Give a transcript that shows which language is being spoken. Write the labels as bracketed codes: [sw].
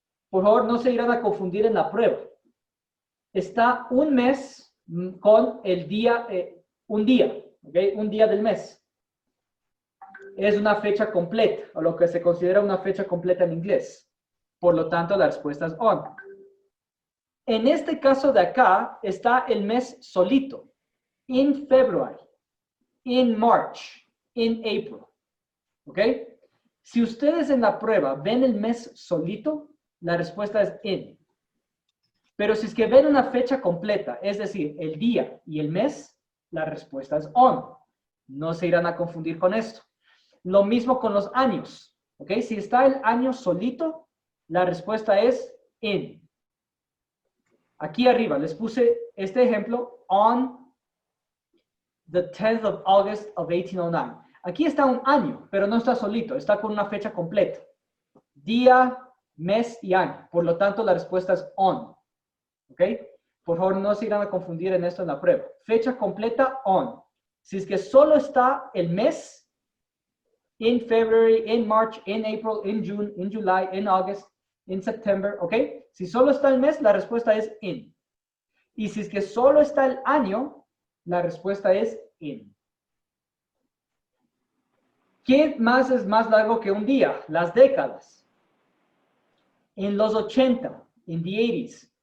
[es] Por favor, no se irán a confundir en la prueba. Está un mes con el día, un día, ¿okay? Un día del mes. Es una fecha completa, o lo que se considera una fecha completa en inglés. Por lo tanto, la respuesta es on. En este caso de acá está el mes solito. [en] In February, in March, in April. [es] ¿Ok? Si ustedes en la prueba ven el mes solito, la respuesta es in. Pero si es que ven una fecha completa, es decir, el día y el mes, la respuesta es on. No se irán a confundir con esto. Lo mismo con los años. ¿Ok? Si está el año solito, la respuesta es in. Aquí arriba les puse este ejemplo, on the 10th of August of 1809. Aquí está un año, pero no está solito, está con una fecha completa. Día, mes y año. Por lo tanto, la respuesta es on. ¿Ok? Por favor, no se irán a confundir en esto en la prueba. Fecha completa, on. [en] Si es que solo está el mes, in February, in March, in April, in June, in July, in August, in September, ¿ok? [es] Si solo está el mes, la respuesta es in. Y si es que solo está el año, la respuesta es in. ¿Qué más es más largo que un día? Las décadas. En los 80, in the 80s.